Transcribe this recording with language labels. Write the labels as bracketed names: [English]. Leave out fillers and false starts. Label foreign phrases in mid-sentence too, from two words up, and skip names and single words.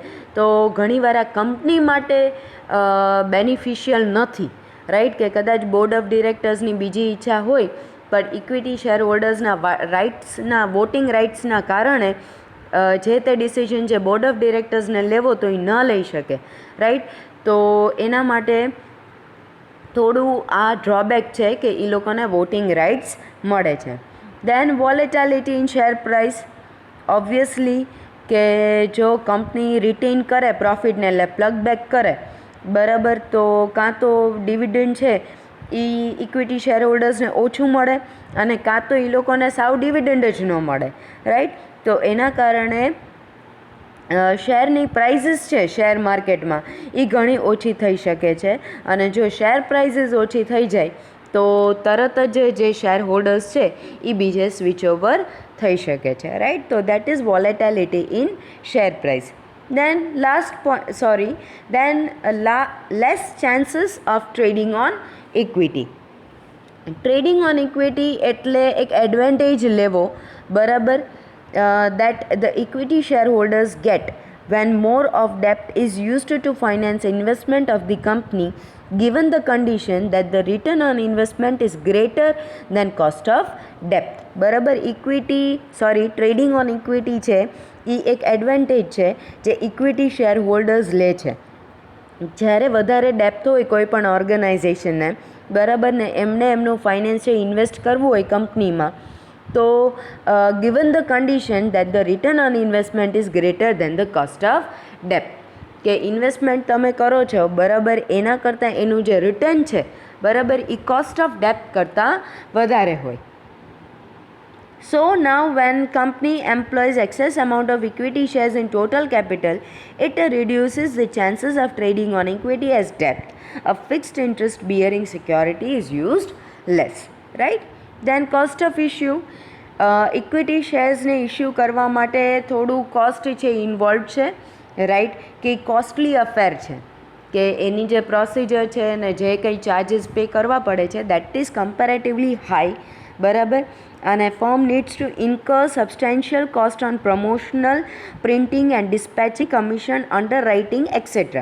[Gujarati] તો ઘણીવાર આ કંપની માટે બેનિફિશિયલ નથી, રાઈટ, કે કદાચ [English] board of directorsની [Gujarati] બીજી ઈચ્છા હોય પણ [English] equity share holdersના voting rightsના [Gujarati] કારણે જે તે ડિસિઝન જે [English] board of directorsને [Gujarati] લેવો તો એ ન લઈ શકે, રાઈટ. તો એના માટે થોડું આ ડ્રોબેક છે કે એ લોકોને [English] voting rights [Gujarati] મળે છે. [English] Then volatility in share price. [Gujarati] Obviously કે જો કંપની રિટેન કરે પ્રોફિટને એટલે [English] plug back [Gujarati] કરે બરાબર, તો કાં તો ડિવિડન્ડ છે એ [English] equity share holdersને [Gujarati] ઓછું મળે અને કાં તો એ લોકોને સાવ ડિવિડન્ડ જ ન મળે, રાઈટ. તો એના કારણે શેરની પ્રાઇઝીસ છે [English] share marketમાં [Gujarati] એ ઘણી ઓછી થઈ શકે છે, અને જો [English] share prices [Gujarati] ઓછી થઈ જાય તો તરત જ જે [English] share holders [Gujarati] છે એ બીજે [English] switch over [Gujarati] થઈ શકે છે, રાઈટ. [English] તો that is volatility in share price. Then less chances of trading on equity. trading on equity [Gujarati] એટલે એક એડવાન્ટેજ લેવો બરાબર, [English] that the equity shareholders get when more of debt is used to finance investment of the company, given the condition that the return on investment is greater than cost of debt. [Gujarati] બરાબર, [English] trading on equity [Gujarati] છે એ એક એડવાન્ટેજ છે જે [English] equity share holders [Gujarati] લે છે. જ્યારે વધારે ડેપ્થ હોય કોઈ પણ ઓર્ગેનાઇઝેશનને બરાબર ને એમને એમનું ફાઇનાન્શિયલ ઇન્વેસ્ટ કરવું હોય કંપનીમાં, તો [English] given the condition that the return on investment is greater than the cost of debt, [Gujarati] કે ઇન્વેસ્ટમેન્ટ તમે કરો છો બરાબર એના કરતાં એનું જે રિટર્ન છે બરાબર એ [English] cost of debt [Gujarati] કરતાં વધારે હોય. [English] So now when company employs excess amount of equity shares in total capital, it reduces the chances of trading on equity as debt. A fixed interest bearing security is used less, right? Then cost of issue. [Gujarati] ઇક્વિટી શેર્સને ઇસ્યુ કરવા માટે થોડું કોસ્ટ છે ઇન્વોલ્વ છે, રાઈટ, કે [English] costly affair [Gujarati] છે, કે એની જે પ્રોસિજર છે ને જે કંઈ ચાર્જીસ પે કરવા પડે છે [English] that is comparatively high [Gujarati] બરાબર. [English] અને firm needs to incur substantial cost on promotional, printing and dispatching, commission, under writing etc.